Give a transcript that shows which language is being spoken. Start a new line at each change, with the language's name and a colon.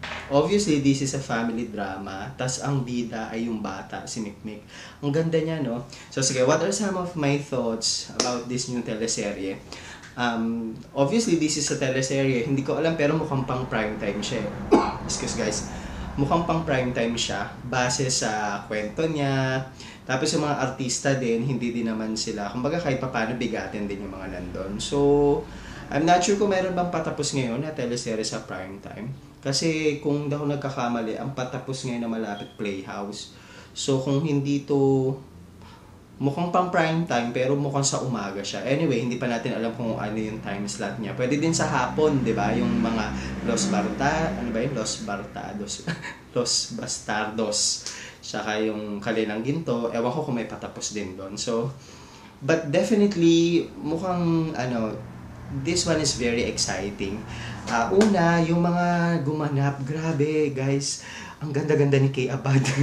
English: obviously, this is a family drama.
Filipino: Tas ang bida ay yung bata, si Mikmik. Ang ganda niya, no?
English: So, sige, what are some of my thoughts about this new teleserye? Obviously, this is a teleserye.
Filipino: Hindi ko alam, pero mukhang pang primetime siya.
English: Excuse guys.
Filipino: Mukhang pang primetime siya. Base sa kwento niya. Tapos yung mga artista din, hindi din naman sila. Kumbaga kahit paano bigatin din yung mga nandun.
English: So, I'm not sure
Filipino: kung meron bang patapos ngayon na teleserye sa primetime. Kasi kung daw nagkakamali, ang patapos ngayon na malapit Playhouse. So kung hindi to mukhang pang primetime pero mukhang sa umaga siya. Anyway, hindi pa natin alam kung ano yung time slot niya. Pwede din sa hapon, 'di ba? Yung mga Los Bartados, Los Bastardos. Saka yung Kalinang Ginto, ewan ko kung may patapos din doon.
English: So, but definitely mukhang this one is very exciting.
Filipino: Una, yung mga gumanap, grabe guys, ang ganda-ganda ni Kay Abad.